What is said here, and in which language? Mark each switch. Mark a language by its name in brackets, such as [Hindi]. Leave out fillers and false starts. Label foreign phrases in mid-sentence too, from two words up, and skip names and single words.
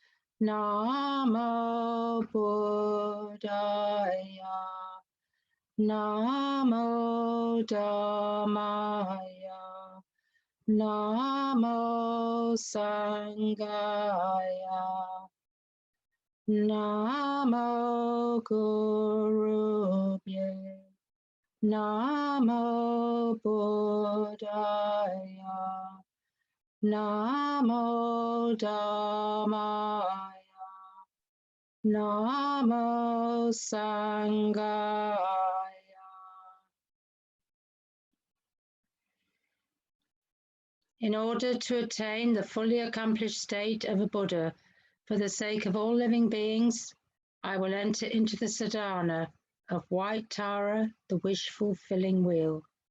[Pali] Namo Buddhaya, Namo Dhammaya, Namo Sanghaya, Namo Guru Bhye, Namo Buddhaya, Namo Dhammaya, Namo Sanghaya. [English] In order to attain the fully accomplished state of a Buddha, for the sake of all living beings, I will enter into the sadhana of white Tara, the wish-fulfilling wheel.